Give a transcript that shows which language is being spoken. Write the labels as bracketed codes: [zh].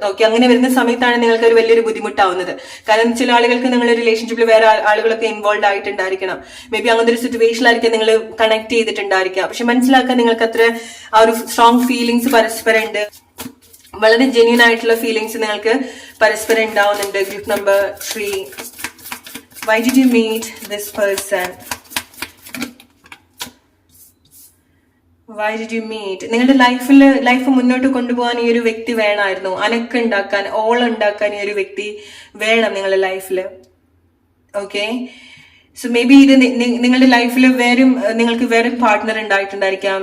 [ml] Okay, അങ്ങനെ വരുന്ന സമയത്താണ് നിങ്ങൾക്ക് ഒരു വലിയൊരു ബുദ്ധിമുട്ടാവുന്നത്. കാരണം ചില ആളുകൾക്ക് നിങ്ങളുടെ റിലേഷൻഷിപ്പിൽ വേറെ ആളുകളൊക്കെ ഇൻവോൾവ് ആയിട്ടുണ്ടായിരിക്കണം. മേ ബി അങ്ങനത്തെ ഒരു സിറ്റുവേഷനിലായിരിക്കും നിങ്ങൾ കണക്ട് ചെയ്തിട്ടുണ്ടായിരിക്കാം. പക്ഷെ മനസ്സിലാക്കാൻ നിങ്ങൾക്ക് അത്ര ആ ഒരു സ്ട്രോങ് ഫീലിങ്സ് പരസ്പരം ഉണ്ട്, വളരെ ജെന്യൂൻ ആയിട്ടുള്ള ഫീലിങ്സ് നിങ്ങൾക്ക് പരസ്പരം ഉണ്ടാവുന്നുണ്ട്. [en] Group number 3, why did you meet this person? Why did you meet? [ml] നിങ്ങളുടെ ലൈഫ് മുന്നോട്ട് കൊണ്ടുപോകാൻ ഈ ഒരു വ്യക്തി വേണമായിരുന്നു. അനക്കുണ്ടാക്കാൻ, ഉണ്ടാക്കാൻ ഈ ഒരു വ്യക്തി വേണം നിങ്ങളുടെ ലൈഫിൽ. ഓക്കെ, സോ മേ ബി ഇത് നിങ്ങളുടെ ലൈഫിൽ നിങ്ങൾക്ക് വേറെ പാർട്ട്ണർ ഉണ്ടായിട്ടുണ്ടായിരിക്കാം.